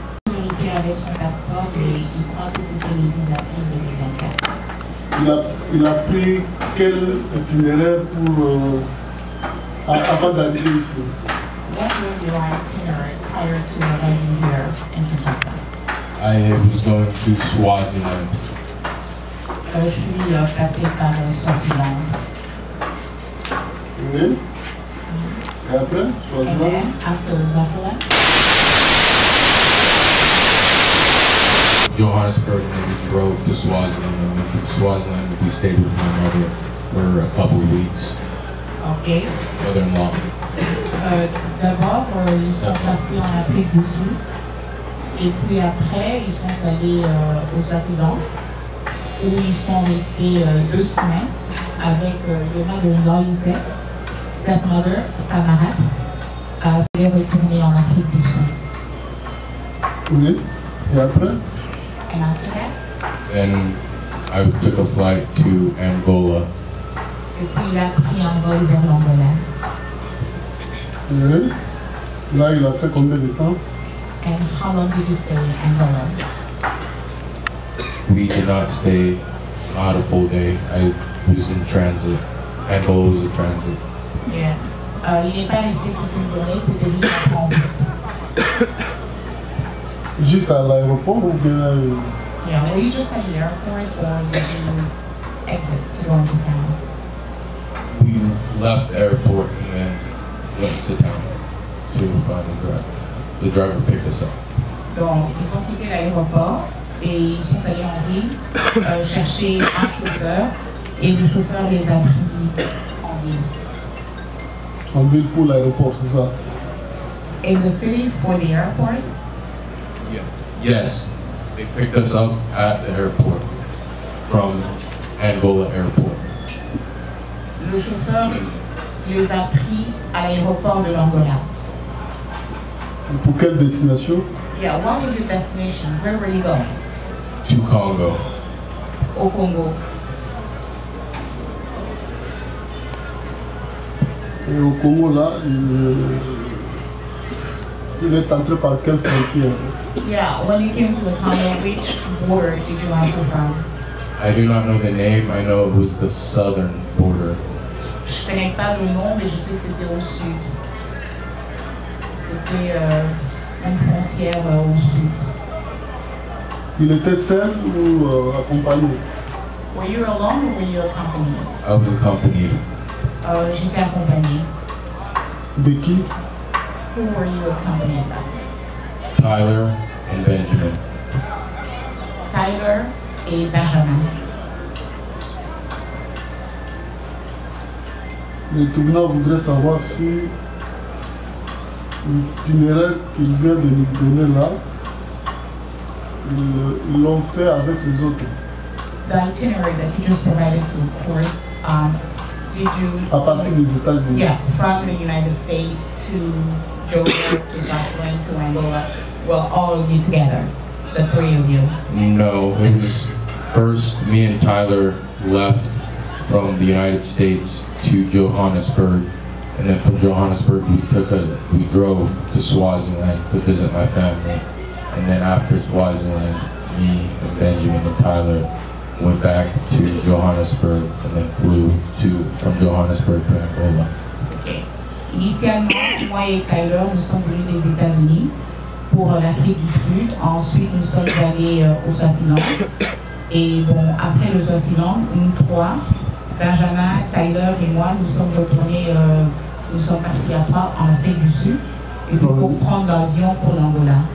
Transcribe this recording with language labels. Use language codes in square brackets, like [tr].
[fr] Vérifier avec son passeport, mais il croit que c'était le 10 avril 2024. il a pris quel itinéraire pour avant d'arriver ici. [en] What was your itinerary prior to arriving here in Kinshasa? I was going to Swaziland. [fr] Je suis passé par Swaziland. Oui. Et après, [en] And Swaziland. then, after Swaziland, Johannesburg, and then we drove to Swaziland. And then from Swaziland, we stayed with my mother for a couple of weeks. ok. Mother-in-law. [fr] D'abord, ils sont partis en Afrique du Sud. Et puis après, ils sont allés au Swaziland, où ils sont restés 2 semaines avec le [en] mother-in-law, stepmother, [fr] Samarat, à se retourner en Afrique du Sud. Oui. Et après, [en] And after that, Then I took a flight to Angola. [fr] et puis il a pris un vol vers l'Angola. oui. Là, il a fait combien de temps? [en] And how long did you stay in Angola? We did not stay, not a full day. I was in transit. Angola was a transit. Yeah. [fr] Il n'est pas resté toute une journée, c'était juste un transit. Juste à l'aéroport ou bien [en] Yeah, were you just at the airport or did you exit to go into town? We left the airport and then went to town to find the driver. The driver picked us up. [fr] Donc, ils ont quitté l'aéroport et ils sont allés en ville chercher un chauffeur et le chauffeur les a pris en ville. en ville pour l'aéroport, c'est ça? [en] In the city for the airport? Yes, they picked us up at the airport from Angola Airport. [fr] Le chauffeur les a pris à l'aéroport de l'Angola. Pour quelle destination? [en] Yeah, what was your destination? Where were you going? To Congo. [fr] Au Congo. Et au Congo, là, il est entré par quelle frontière? [en] Yeah, when you came to the Congo, which border did you enter from? I do not know the name. I know it was the southern border. [fr] Je connais pas le nom, mais je sais que c'était au sud. C'était une frontière au sud. Il était seul ou accompagné? [en] Were you alone or were you accompanied? I was accompanied. [fr] J'étais accompagné. De qui? [en] Who were you accompanied by? Tyler and Benjamin. [fr] Tyler et Benjamin. Le tribunal voudrait savoir si l'itinéraire qu'il vient de nous donner là, ils l'ont fait avec les autres. [en] The itinerary that you just provided to the court, did you... [fr] À partir des États-Unis. [en] Yeah, from the United States to Georgia, to South Sudan, to Angola. Well, all of you together, the three of you. No, it was first me and Tyler left from the United States to Johannesburg, and then from Johannesburg we drove to Swaziland to visit my family, and then after Swaziland, me and Benjamin and Tyler went back to Johannesburg and then flew from Johannesburg to Angola. Okay. [fr] Initialement, moi et Tyler, nous sommes venus des États-Unis pour l'Afrique du Sud. Ensuite, nous sommes allés au Swaziland. Et bon, après le Swaziland, nous trois, Benjamin, Tyler et moi, nous sommes retournés, nous sommes partis à trois en Afrique du Sud, et puis pour prendre l'avion pour l'Angola.